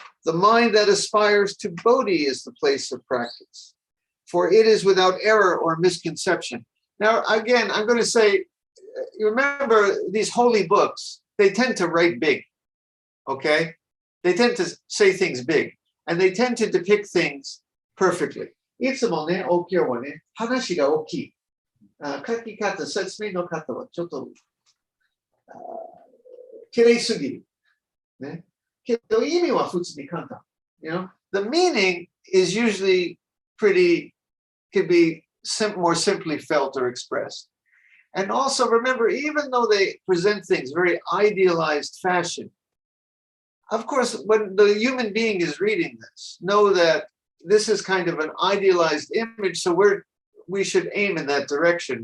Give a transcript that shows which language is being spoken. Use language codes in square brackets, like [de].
[en] The mind that aspires to Bodhi is the place of practice, for it is without error or misconception. Now, again, I'm going to say, you remember these holy books, they tend to write big, okay? They tend to say things big, and they tend to depict things perfectly. [ja] いつもね、お経はね、話が大きい。書き方、説明の方はちょっと綺麗すぎる。ね。けど意味は普通に簡単。 [en] You know, the meaning is usually could be more simply felt or expressed. And also remember, even though they present things very idealized fashion, of course, when the human being is reading this, know that this is kind of an idealized image, so we should aim in that direction.